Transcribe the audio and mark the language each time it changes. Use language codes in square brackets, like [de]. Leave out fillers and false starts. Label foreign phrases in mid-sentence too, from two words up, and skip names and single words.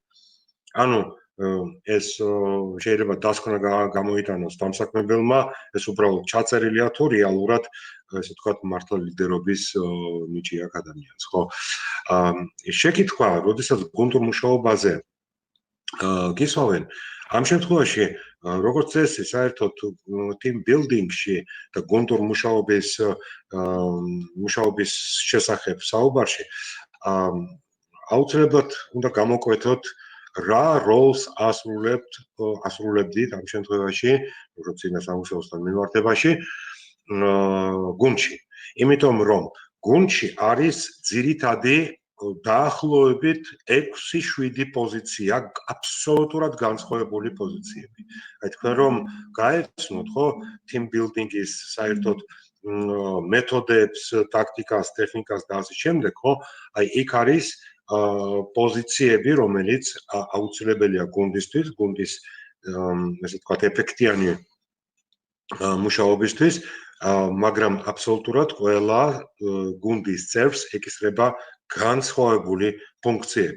[ka] ანუ ეს შეიძლება დასკვნა გამოიტანოს დამსაქმებელმა, ეს უბრალოდ ჩაწერილია თუ რეალურად ესე ვთქვათ, მართლა ლიდერობის ნიჭი აქვს ადამიანს, ხო? შეკითხვა, როდესაც გუნდურ მუშაობაზე გისვავენ, ამ შემთხვევაში როგორც წესი, საერთოდ [en] team building- [ka] ში და გუნდურ მუშაობის შესახებ საუბარში აუცილებლად უნდა გამოკვეთოთ რა როლს ასრულებდით ამ შემთხვევაში, როგორც წინა სამუშაოსთან მიმართებაში, გუნდში. იმიტომ რომ გუნდში არის ძირითადი დაახლოებით 6-7 პოზიცია, აბსოლუტურად განსხვავებული პოზიციები. აი თქვენ რომ გაეცნოთ, ხო, [en] team building- [ka] ის საერთოდ მეთოდებს, ტაქტიკას, ტექნიკას და ასე შემდეგ, ხო? აი იქ არის პოზიციები, რომელიც აუცილებელია გუნდისთვის, გუნდის ესე ვთქვათ, ეფექტიანი მუშაობისთვის, მაგრამ აბსოლუტურად ყველა გუნდის წევრს ეკისრება განსხვავებული ფუნქციები.